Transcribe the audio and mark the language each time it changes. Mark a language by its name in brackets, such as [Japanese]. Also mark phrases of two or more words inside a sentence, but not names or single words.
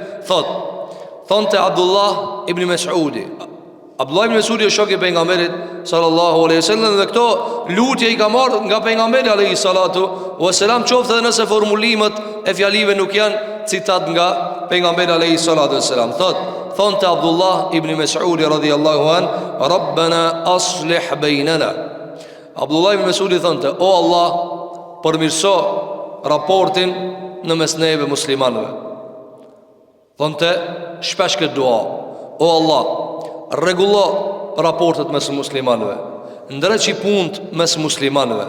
[Albanian] Thonte Abdullah ibn Mes'udi. Abdullah ibn Mes'udi është shoku i pejgamberit [Arabic] صلى الله عليه وسلم, [Albanian] dhe këto lutje i ka marrë nga pejgamberi [Arabic] عليه الصلاة والسلام, [Albanian] qoftë edhe nëse formulimet e fjalive nuk janë citat nga pejgamberi [Arabic] عليه الصلاة والسلام. [Albanian] Thonte Abdullah ibn Mes'udi [Arabic] رضي الله عن ربنا أصلح بيننا. [Albanian] Abdullah ibn Mes'udi thonte: O Allah, përmirëso raportin në mes neve muslimanëve. Thonte shpesh këtë dua: O Allah, rregullo raportet mes muslimanëve, ndreqi punët mes muslimanëve.